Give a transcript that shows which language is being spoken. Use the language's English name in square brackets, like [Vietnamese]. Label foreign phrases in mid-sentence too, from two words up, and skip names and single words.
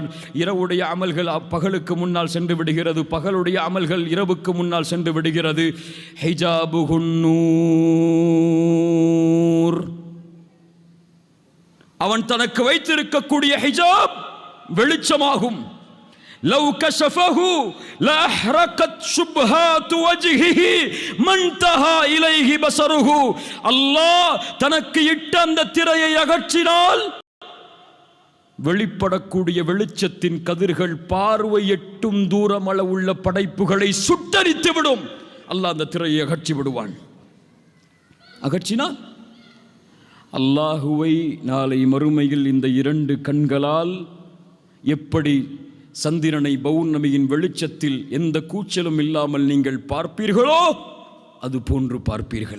[Tamil] இரவுடைய அமல்கள் பகலுக்கு முன்னால் சென்று விடுகிறது, பகலுடைய அமல்கள் இரவுக்கு முன்னால் சென்று விடுகிறது. [Arabic] حجابه النور, [Tamil] அவன் தனக்கு வைத்திருக்கக்கூடிய ஹிஜாப் வெளிச்சமாகும். [Arabic] لو كشفه لأحرقت شبهات وجهه ما انتهى إليه بصره. [Tamil] அல்லாஹ் தனக்கு இட்ட அந்த திரையை அகற்றினால் வெளிப்படக்கூடிய வெளிச்சத்தின் கதிர்கள் பார்வை எட்டும் தூரம் அளவுள்ள படைப்புகளை சுட்டரித்து விடும். அல்லாஹ் அந்த திரையை அகற்றி விடுவான். அகற்றினால் அல்லாஹுவை நாளை மறுமையில் இந்த இரண்டு கண்களால் எப்படி சந்திரனை பௌர்ணமியின் வெளிச்சத்தில் எந்த கூச்சலும் இல்லாமல் நீங்கள் பார்ப்பீர்களோ அது போன்று பார்ப்பீர்கள்.